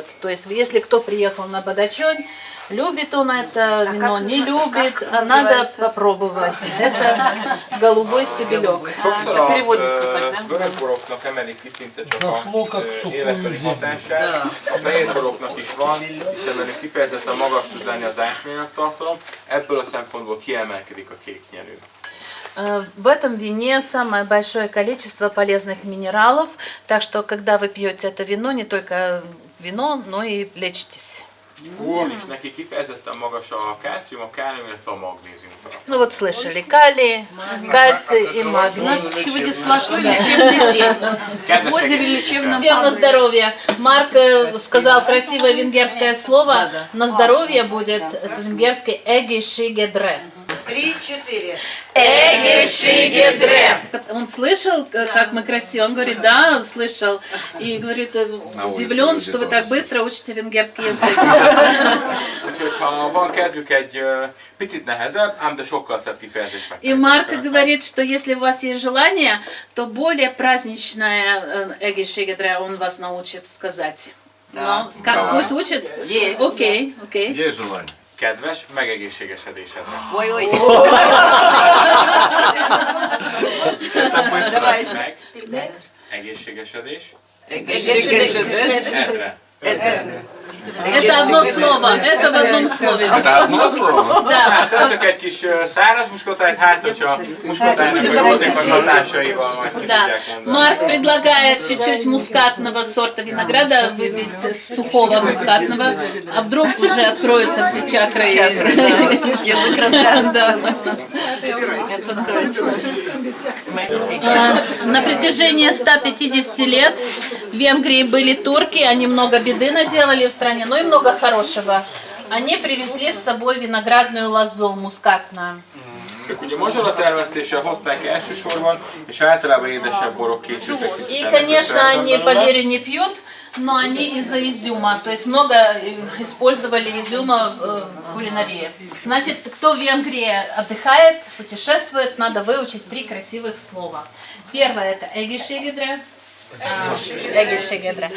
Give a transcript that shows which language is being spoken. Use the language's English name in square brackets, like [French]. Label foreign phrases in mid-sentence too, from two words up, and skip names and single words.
[Russian] То есть, если кто приехал на Бадачонь, любит он это вино, не любит, надо попробовать. Это голубой стебелек. Переводится так, да? Зашло как сухую землю. [Hungarian] Magas tud lenni az ásványanyagtartalom, ebből a szempontból kiemelkedik a kéknyelő. [Russian] В этом вине самое большое количество полезных минералов, так что когда вы пьете это вино, не только вино, но и лечитесь. [Hungarian] És neki kifejezetten magas a kálcium, a kálium, illetve a magnézium. [Russian] Ну вот слышали, калий, кальций и магний. У нас сегодня сплошной лечебный день. Озеро лечебного. Всем на здоровье. Марк сказал красивое венгерское слово. На здоровье будет венгерский эгишигедре. 3-4. Эгишигедре. Он слышал, как мы красиво? Он говорит, да, слышал. И говорит, удивлен, что вы так быстро учите венгерский язык. [Hungarian] Úgyhogy ha van kedvük egy picit nehezebb, ám de sokkal szebb kifejezést meg. [Russian] И Марк говорит, что если у вас есть желание, то более праздничное эгишигедре он вас научит сказать. Но, пусть учит? Есть. Окей, окей. Есть желание. [Hungarian] Kedves megegészségesedésedre. [Russian] Ой-ой. [Hungarian] Meg. Egészségesedés. Edre. [Russian] Это одно слово, это в одном слове. Это одно слово? Да. [Hungarian] Csak egy kis száraz muskotájt, hát hogyha muskotájnak vagy hatékony hatásaival majd ki [Russian] Да. [Hungarian] tudják mondani. [Russian] Марк предлагает чуть-чуть мускатного сорта винограда выпить, сухого мускатного, а вдруг уже откроются все чакры. Язык расскажет. Да. Это точно. На протяжении 150 лет в Венгрии были турки, они много беды наделали в стране, но и много хорошего. Они привезли с собой виноградную лозу мускатную. [Hungarian] Ők ugye mazsola termesztéssel hozták elsősorban, és általában édesebb borok készültek. [Russian] И, конечно, они по вере не пьют, но они из-за изюма, то есть много использовали изюма в кулинарии. Значит, кто в Венгрии отдыхает, путешествует, надо выучить 3 красивых слова. Первое это эгишигедре. Эгишигедре.